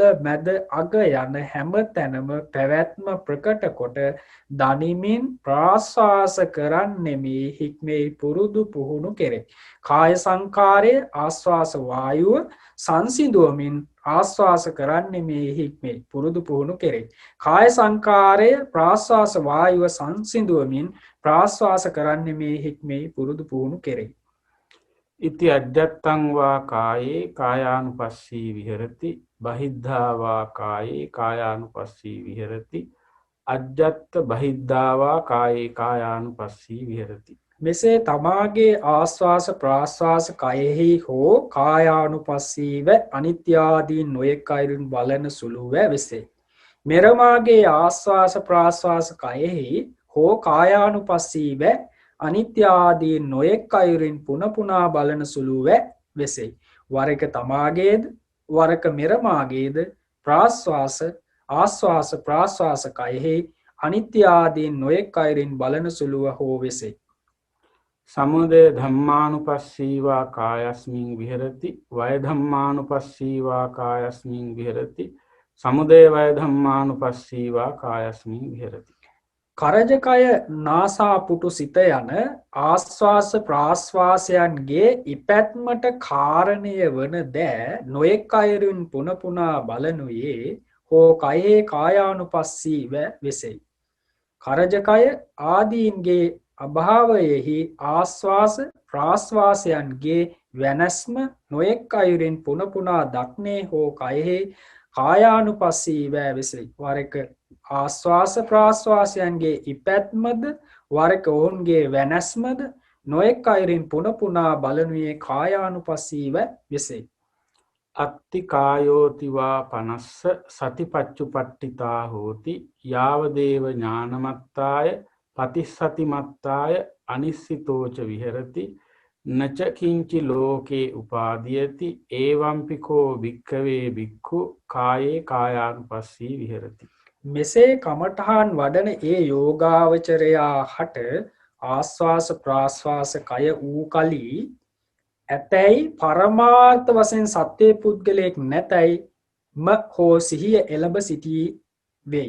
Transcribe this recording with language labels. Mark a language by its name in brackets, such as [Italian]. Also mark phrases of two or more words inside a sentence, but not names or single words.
[Sinhala] මැද අග යන හැම තැනම පැවැත්ම ප්‍රකට කොට දනිමින් ප්‍රාශ්වාස කරන්නෙමි හික්මේ පුරුදු පුහුණු කෙරේ කාය සංකාරයේ ආශ්වාස වායුව සංසිඳුවමින් ආශ්වාස කරන්නේ මේ හික්මේ පුරුදු පුහුණු කෙරේ කාය සංකාරය ප්‍රාශ්වාස වායුව සංසිඳුවමින් ප්‍රාශ්වාස කරන්නේ මේ හික්මේ පුරුදු පුහුණු කෙරේ [Pali] ඉති අජ්ජත්තං වා කායේ කායානුපස්සී විහෙරති බහිද්ධා වා කායේ කායානුපස්සී විහෙරති අජ්ජත්ත බහිද්ධා වා කායේ කායානුපස්සී විහෙරති. [Sinhala] මෙසේ තමාගේ ආශ්වාස ප්‍රාශ්වාස කයෙහි හෝ කායානුපස්සීව අනිත්‍ය ආදී නොයෙක් අයුරින් බලන සුළුව වෙසේ. මෙරමාගේ ආශ්වාස ප්‍රාශ්වාස කයෙහි හෝ කායානුපස්සීව අනිත්‍ය ආදී නොයෙක් අයුරින් පුන පුනා බලන සුළුව වෙසේ. වරක තමාගේද වරක මෙරමාගේද ප්‍රාශ්වාස ආශ්වාස ප්‍රාශ්වාස කයෙහි අනිත්‍ය ආදී නොයෙක් අයුරින් බලන සුළුව හෝ වෙසේ. [Pali] සමුදය ධම්මානුපස්සීවා කායස්මින් විහෙරති වය ධම්මානුපස්සීවා කායස්මින් විහෙරති සමුදය වය ධම්මානුපස්සීවා කායස්මින් විහෙරති. [Sinhala] කරජකය නාසාපුටු සිත යන ආශ්වාස ප්‍රාශ්වාසයන්ගේ ඉපැත්මට කාරණය වන දෑ නොයෙක් අයුරින් පුන පුනා බලනුයේ හෝ කයේ කායානුපස්සීව වෙසෙයි. කරජකය ආදීන්ගේ අභාවයෙහි ආශ්වාස ප්‍රාශ්වාසයන්ගේ වෙනස්ම නොයෙක් අයුරින් පුන පුනා දක්නේ හෝ කයෙහි කායානුපස්සීව වෙසෙයි. වරක ආශ්වාස ප්‍රාශ්වාසයන්ගේ ඉපැත්මද වරක ඔවුන්ගේ වෙනස්මද නොයෙක් අයුරින් පුන පුනා බලනුයේ කායානුපස්සීව වෙසෙයි. [Pali] අත්ති කායෝතිවා පනස්ස සතිපච්චුපට්ඨිතා හෝති යාවදේව ඥානමත්තාය පතිස්සතිමත්තාය අනිස්සිතෝච විහෙරති නච කිංචි ලෝකේ උපාදීයති ඒවම්පිකෝ භික්ඛවේ භික්ඛු කායේ කායානුපස්සී විහෙරති. [Sinhala] මෙසේ කමඨහන් වඩන ඒ යෝගාවචරයා හට ආශ්වාස ප්‍රාශ්වාස කය වූ කලී ඇතැයි පරමාර්ථ වශයෙන් සත්‍ය පුද්ගලයෙක් නැතැයි ම හෝ සිහිය එළඹ සිටී වෙයි.